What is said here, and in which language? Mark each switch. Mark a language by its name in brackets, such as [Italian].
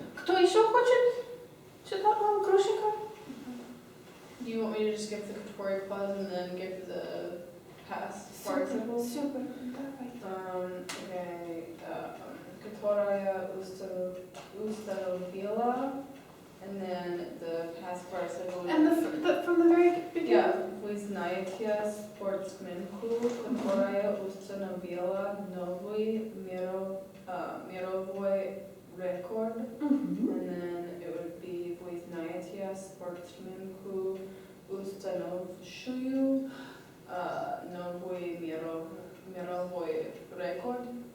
[Russian] Кто еще хочет читать нам, Грушенька? [English] Do you want me to just give the Katori clause and then give the past participle? [Russian] Супер. Давай. [English] Okay, [Russian] Которая установила, [English] and then the past participle. And from the very beginning? [Russian] Yeah, вы знаете спортсменку, которая установила новый мировой рекорд. Mm-hmm. [English] And then it would be [Russian] вы знаете спортсменку, установившую новый мировой рекорд.